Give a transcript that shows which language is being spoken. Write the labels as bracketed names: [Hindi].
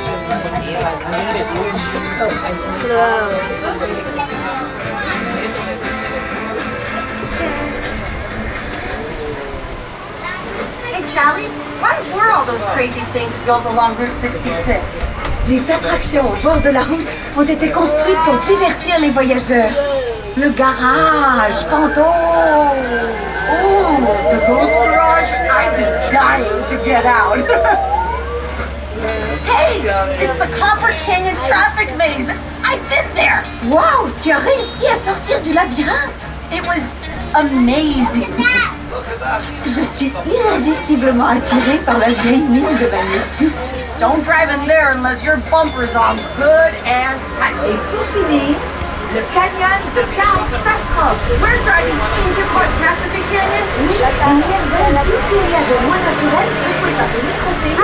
[English] Hey, Sally, why were all those crazy things built along Route 66? [French] Les attractions au bord de la route ont été construites pour divertir les voyageurs. Le garage fantôme. [English] Oh, the ghost garage? I've been dying to get out. Hey, it's the Copper Canyon traffic maze. I've been there. [French] Wow, tu as réussi à sortir du labyrinthe. [English] It was amazing. [French] Je suis irrésistiblement attirée par la vieille mine de magnétite. [English] Don't drive in there unless your bumper's on good and tight. [French] Et pour finir, le canyon de Cars-tastrophe. [English] We're driving into Cars-tastrophe Canyon. [French] Oui, il merveille tout ce qu'il y a de moins naturel secoué par le microséisme.